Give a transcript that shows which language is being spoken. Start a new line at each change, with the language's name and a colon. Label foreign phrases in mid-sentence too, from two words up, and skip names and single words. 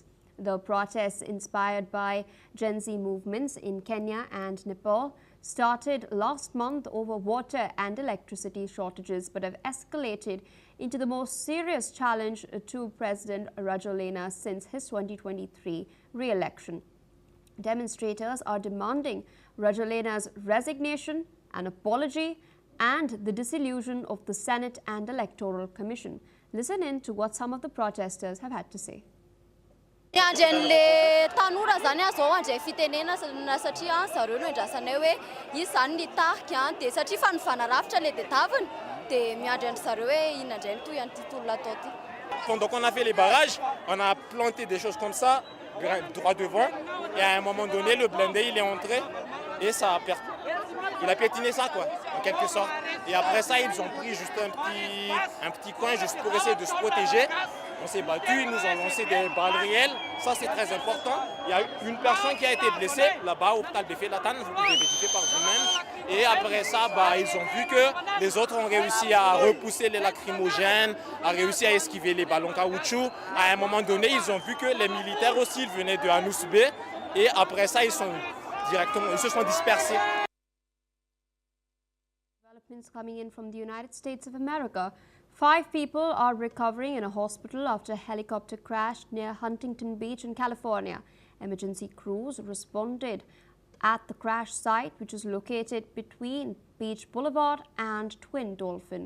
English: The protests, inspired by Gen Z movements in Kenya and Nepal, started last month over water and electricity shortages, but have escalated into the most serious challenge to President Rajoelina since his 2023 re-election. Demonstrators are demanding Rajoelina's resignation, an apology, and the dissolution of the Senate and Electoral Commission. Listen in to what some of the protesters have had to say.
Malagasy: Le tanora zany zao andray fitenena satria zareo no andrasanay hoe izy zany nitarika dia satria fa nifanarafitra le tadiaviny dia miandry andry zareo hoe inona indray no toy an'ity tolona atao ty.
French: Pendant qu'on a fait les barrages, on a planté des choses comme ça, droit devant, et à un moment donné, le blindé il est entré et il a piétiné ça quoi, en quelque sorte. Et après ça, ils ont pris juste un petit coin juste pour essayer de se protéger. On s'est battu, ils nous ont lancé des balles réelles, ça c'est très important. Il y a une personne qui a été blessée là-bas au hôpital de Felatan, vous pouvez vérifier par vous-même. Et après ça, ils ont vu que les autres ont réussi à repousser les lacrymogènes, à réussi à esquiver les ballons caoutchouc. À un moment donné, ils ont vu que les militaires aussi venaient de Anousbé. Et après ça, ils se sont dispersés.
English: Developments coming in from the United States of America. 5 people are recovering in a hospital after a helicopter crashed near Huntington Beach in California. Emergency crews responded at the crash site, which is located between Beach Boulevard and Twin Dolphin.